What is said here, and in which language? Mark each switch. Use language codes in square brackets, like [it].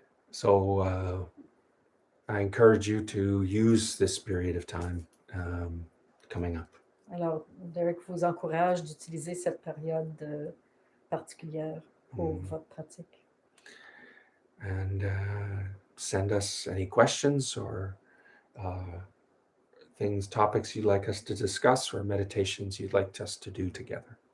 [en] So I encourage you to use this period of time coming up. [fr] Alors, Derek vous encourage d'utiliser cette période particulière pour votre pratique. [en] And send us any questions or topics you'd like us to discuss or meditations you'd like us to do together.